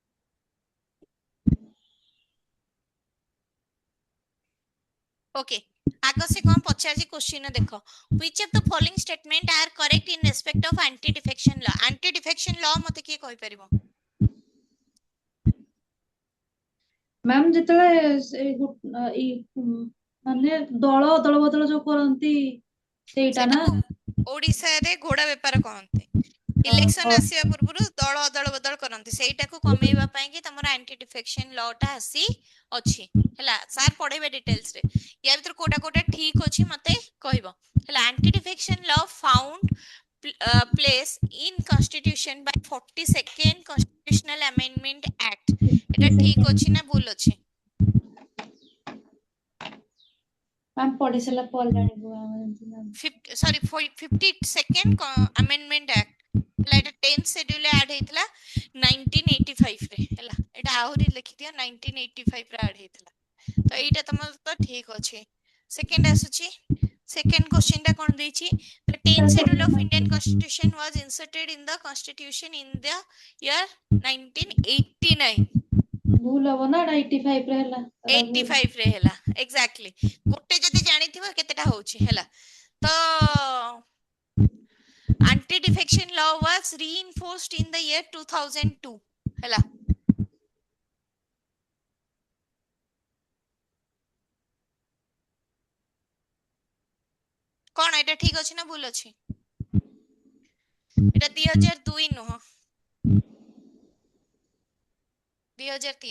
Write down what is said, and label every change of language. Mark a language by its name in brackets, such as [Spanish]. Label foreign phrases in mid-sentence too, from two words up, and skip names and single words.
[Odia] ओके ଆଗ ସେ କଣ ପଚାରିଛି କ୍ୱେଶ୍ଚିନ୍ ଦେଖ, [English] which of the following statement are correct in respect of anti defection law? anti defection law [Odia] ମତେ କିଏ କହିପାରିବ? ମ୍ୟାମ୍ ଯେତେବେଳେ ମାନେ ଦଳ ଅଦଳ ବଦଳ ଯୋଉ କରନ୍ତି ସେଇଟା ନା? ସେଟାକୁ ଓଡିଶାରେ ଘୋଡା ବେପାର କହନ୍ତି। ଇଲେକ୍ସନ ଆସିବା ପୂର୍ବରୁ ଦଳ ଅଦଳ ବଦଳ କରନ୍ତି, ସେଇଟାକୁ କମେଇବା ପାଇଁ କି ତମର [English] anti defection law [Odia] ଟା ଆସି ଅଛି ହେଲା। ସାର୍ ପଢେଇବେ ଡିଟେଲ୍ସ ରେ, ୟା ଭିତରେ କୋଉଟା କୋଉଟା ଠିକ ଅଛି ମତେ କହିବ ହେଲା। [English] anti defection law found place in constitution by 42nd constitutional amendment act, [Odia] এটা ଠିକ ଅଛି ନା ଭୁଲ ଅଛି? ମ୍ୟାମ୍ ପଢି ସାରିଲା ପରେ ଜାଣିବୁ ଆମେ ଜାଣିଛୁ ନା। ସରି [English] 52nd amendment act [Odia] ହେଲା, এটা [English] 10th schedule [Odia] ରେ add ହେଇଥିଲା 1985 ରେ ହେଲା। এটা ଆହୁରି ଲେଖିଦିଅ 1985 ରେ add ହେଇଥିଲା, ତ ଏଇଟା ତମର ତ ଠିକ ଅଛି। ସେକେଣ୍ଡ ଆସୁଛି, [English] second question [Odia] ଟା କଣ ଦେଇଛି? [English] The 10th schedule of Indian Constitution was inserted in the Constitution in the year 1989। [Odia] ଭୁଲ ହବ ନା, ଏଇଟା 85 ରେ ହେଲା। 85 ରେ ହେଲା, ଏକ୍ସାକ୍ଟଲି। ଗୋଟେ ଯଦି ଜାଣିଥିବ କେତେଟା ହଉଛି ହେଲା। [English] ତ anti defection law was reinforced in the year 2002 ହେଲା। [Odia] କଣ ଏଟା ଠିକ ଅଛି ନା ଭୁଲ ଅଛି? এটা 2002 ନୁହଁ, 2003।